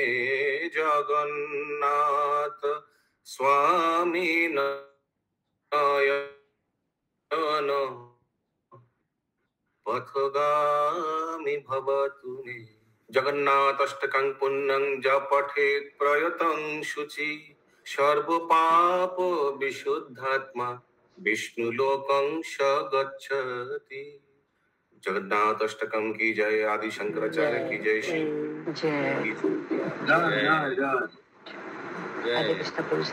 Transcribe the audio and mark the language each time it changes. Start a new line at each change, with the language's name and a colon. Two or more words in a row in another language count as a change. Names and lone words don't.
Sanskrit: জগন্নাথ স্বামী নয়ন পথগামী ভব তুমি জগন্নাথ অষ্টকং পুণ্যং য পঠেৎ প্রয়তং শুচি সর্বপাপ বিশুদ্ধাত্মা विष्णु लोकं स गच्छति।
Hindi: जगन्नाथ अष्टकम की जय। आदि शंकराचार्य की जय। श्री जय। जय। हरे कृष्ण।